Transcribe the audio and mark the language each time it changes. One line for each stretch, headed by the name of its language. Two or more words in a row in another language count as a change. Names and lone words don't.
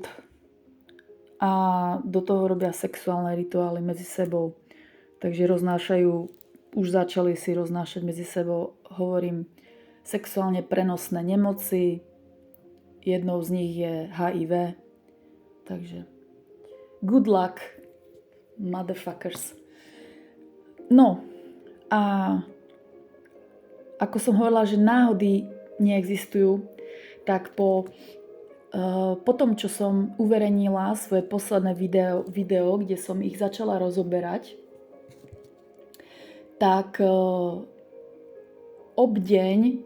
Slovak: A do toho robia sexuálne rituály medzi sebou. Takže už začali si roznášať medzi sebou, hovorím, sexuálne prenosné nemoci. Jednou z nich je HIV. Takže
English: good luck, motherfuckers.
Slovak: No a ako som hovorila, že náhody neexistujú, tak po tom, čo som uverejnila svoje posledné video, kde som ich začala rozoberať, tak obdeň